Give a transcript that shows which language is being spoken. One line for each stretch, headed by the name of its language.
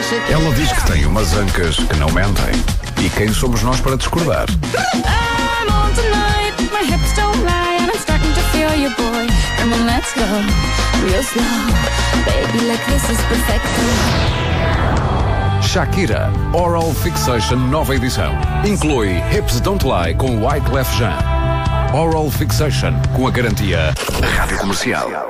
Portuguese: Ela diz que tem umas ancas que não mentem. E quem somos nós para discordar?
English: I'm on tonight, my hips don't lie, and I'm starting to feel you, boy. Come on, let's go, real slow. Baby, like this is perfect.
Portuguese: Shakira, Oral Fixation Nova Edição. Inclui Hips Don't Lie com Wyclef Jean. Oral Fixation com a garantia Rádio Comercial.